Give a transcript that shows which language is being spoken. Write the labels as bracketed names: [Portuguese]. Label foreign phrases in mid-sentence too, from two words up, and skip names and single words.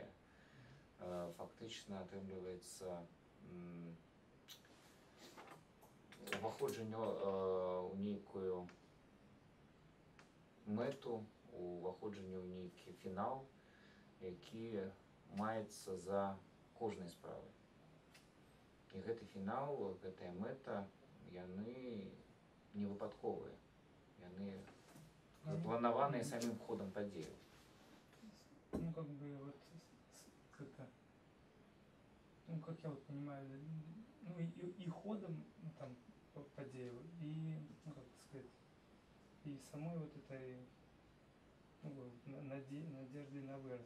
[Belarusian] Фактычна атрымліваецца уваходжанне ў нейкую мэту, уваходжанне ў нейкі фінал, які маецца за кожнай справай. І гэты фінал, гэтая мэта, яны не выпадковыя. Яны запланаваныя самим ходом падзеяў. [Russian] Ну, как бы вот как-то, ну, как я вот понимаю, ну, и ходом, ну, там, подею, и, ну, как сказать, и самой вот этой, ну, надеждой на вырост.